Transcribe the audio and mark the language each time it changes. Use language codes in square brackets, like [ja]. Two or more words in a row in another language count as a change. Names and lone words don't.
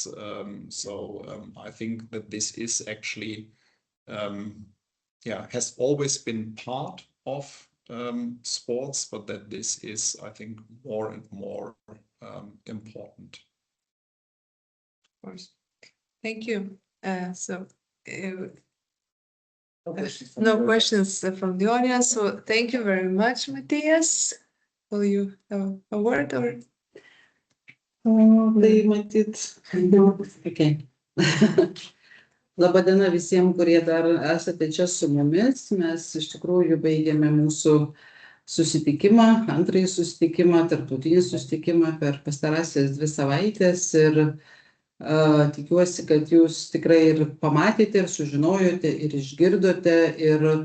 [en] I think that this is actually, has always been part of sports, but that this is, I think, more and more important. Of course. Thank you. No questions from the audience. So thank you very much, Matthias. Will you have a word or? [lt] Tai matyt. Okay. Labadiena visiems, kurie dar esate čia su mumis. Mes iš tikrųjų baigėme mūsų susitikimą, antrąjį susitikimą, tarptautinį susitikimą per pastarąsias 2 savaitės, ir tikiuosi, kad jūs tikrai ir pamatėte, ir sužinojote, ir išgirdote, ir,